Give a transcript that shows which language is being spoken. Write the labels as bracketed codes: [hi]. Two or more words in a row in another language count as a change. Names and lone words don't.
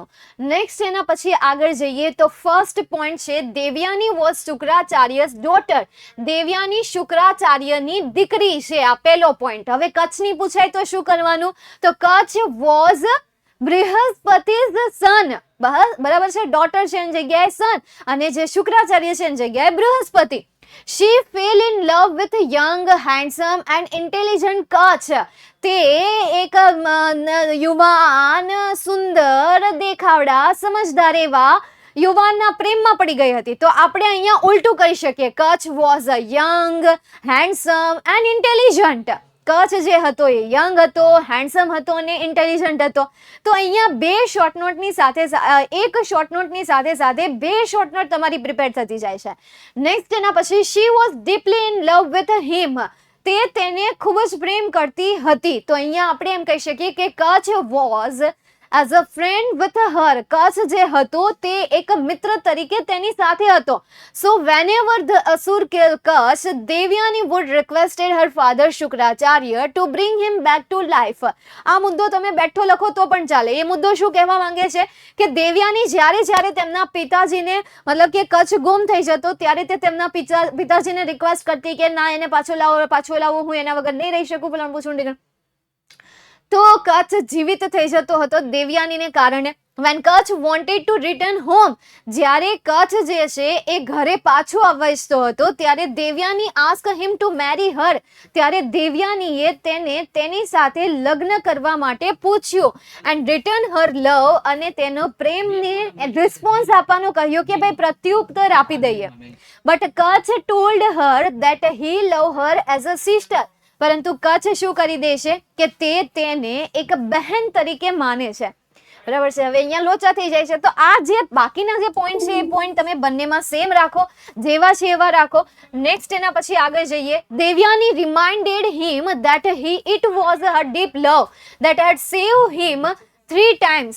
[gu] નેક્સ્ટ એના પછી આગળ જઈએ તો ફર્સ્ટ પોઈન્ટ છે, [en] Devyani was Shukracharya's daughter. [gu] દેવ્યાની શુક્રાચાર્યની દીકરી છે, આ પહેલો પોઈન્ટ. હવે કચ્છની પૂછાય તો શું કરવાનું? તો [en] Kach was Brihaspati's son. [gu] બરાબર છે, ડોટર છે એની જગ્યાએ સન, અને જે શુક્રાચાર્ય છે એની જગ્યાએ બૃહસ્પતિ. [en] She fell in love with young, handsome and intelligent Kach. [gu] તે એક યુવાન, સુંદર, દેખાવડા, સમજદાર એવા યુવાનના પ્રેમમાં પડી ગઈ હતી. તો આપણે અહીંયા ઉલટું કહી શકીએ, [en] Kach was a young, handsome and intelligent. [gu] કચ્છ જે હતો એ યંગ હતો, હેન્ડસમ હતો અને ઇન્ટેલિજન્ટ હતો. તો અહીંયા બે શોર્ટ નોટની સાથે એક શોર્ટ નોટની સાથે સાથે બે [en] short note [gu] તમારી પ્રિપેર થતી જાય છે. નેક્સ્ટ એના પછી, [en] She was deeply in love with him. [gu] તે તેને ખૂબ જ પ્રેમ કરતી હતી. તો અહીંયા આપણે એમ કહી શકીએ કે [en] Kach was as a friend with her. [gu] કચ્છ જે હતો તે એક મિત્ર તરીકે તેની સાથે હતો. [en] સો whenever the asur killed Kach, Devyani would requested her father Shukracharya to bring him back to life. [gu] આ મુદ્દો તમે બેઠો લખો તો પણ ચાલે. એ મુદ્દો શું કહેવા માંગે છે કે દેવ્યાની જ્યારે તેમના પિતાજીને મતલબ કે કચ્છ ગુમ થઈ જતો ત્યારે તે તેમના પિતાજીને રિક્વેસ્ટ કરતી કે ના, એને પાછો લાવો, હું એના વગર નહીં રહી શકું. પેલા પૂછું તો કચ્છ જીવિત થઈ જતો હતો દેવ્યાનીને કારણે. [en] When Kach wanted to return home, [gu] જ્યારે કચ્છ જે છે એ ઘરે પાછો આવવા ઈચ્છતો હતો ત્યારે દેવ્યાની [en] asked him to marry her. [gu] ત્યારે દેવ્યાનીએ તેને તેની સાથે લગ્ન કરવા માટે પૂછ્યું [en] and return her love, [gu] અને તેનો પ્રેમને રિસ્પોન્સ આપવાનું કહ્યું કે ભાઈ પ્રત્યુત્તર આપી દઈએ. [en] But Kach told her that he loved her as a sister. [gu] પરંતુ કચ્છ શું કરી દે છે કે તેને એક બહેન તરીકે માને છે. બરાબર છે. હવે અહીંયા લોચા થઈ જાય છે. તો આ જે બાકીના જે પોઈન્ટ છે એ પોઈન્ટ તમે બંનેમાં સેમ રાખો, જેવા છે એવા રાખો. નેક્સ્ટ એના પછી આગળ જઈએ. [en] Devyani reminded him that it was her deep love that had save him 3 times.